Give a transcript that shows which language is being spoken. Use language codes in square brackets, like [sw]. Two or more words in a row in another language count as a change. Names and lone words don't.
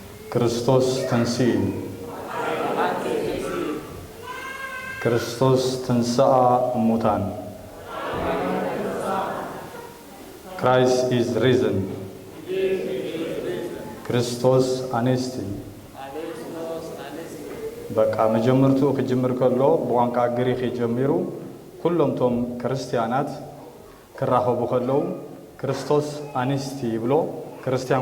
[gez] ክርስቶስ ተንሥእ ክርስቶስ ተንሥአ እሙታን [en] Christ is risen [el] Χριστός ανέστη [ti] በቃ መጀመርቱ ከጅምር ከሎ በቋንቋ ግሪክ የጀመሩ ሁሉም ቶም ክርስቲያናት ክራኸቡ ከለው [el] Χριστός ανέστη [ti] ብሎ ክርስቲያን